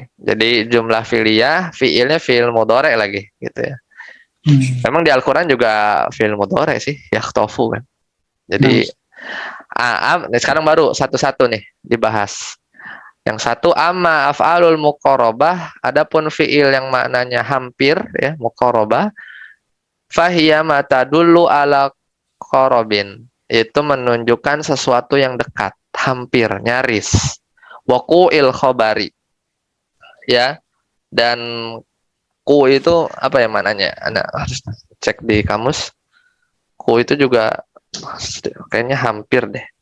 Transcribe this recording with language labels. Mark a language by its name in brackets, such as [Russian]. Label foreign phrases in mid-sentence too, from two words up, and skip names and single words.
[Indonesian] Jadi [Arabic] جملة فعلية, [Indonesian] fi'ilnya [Arabic] فعل مضارع [Indonesian] lagi gitu ya. Memang di Al-Qur'an juga [Arabic] فعل مضارع [Indonesian] sih, yakhtofu kan. Jadi sekarang baru satu-satu nih dibahas. Yang satu [Arabic] أما أفعال المقاربة, [Indonesian] adapun fi'il yang maknanya hampir ya, [Arabic] مقاربة فهي ما تدل على قرب. [Indonesian] Itu menunjukkan sesuatu yang dekat, hampir, nyaris. [Arabic] وقوع الخبر. Ya. [Indonesian] Dan ku itu apa ya maknanya? Anda harus cek di kamus. Ku itu juga kayaknya hampir deh.